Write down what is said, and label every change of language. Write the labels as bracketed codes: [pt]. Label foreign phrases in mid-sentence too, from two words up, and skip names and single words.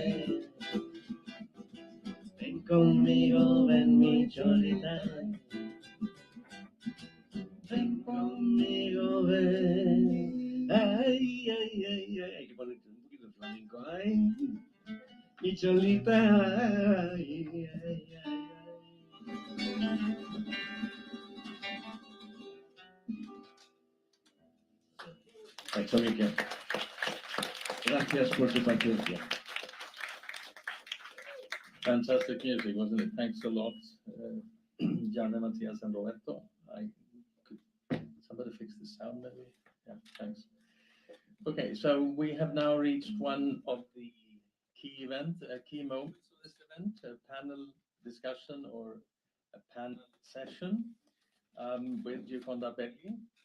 [es] Ven conmigo, ven mi cholita. Ven conmigo, ven. Ay, ay, ay, ay. Hay que poner un poquito de flamenco. Ay, mi cholita. Ay, ay, ay, ay. [sv] Tack så mycket. [es] Gracias por su paciencia. [en] Fantastic music, wasn't it? Thanks a lot, Janne, Mattias, and Roberto. Somebody fix the sound, maybe? Yeah, thanks. Okay, so we have now reached one of the key moments of this event, a panel discussion or a panel session with Gionconda Belli.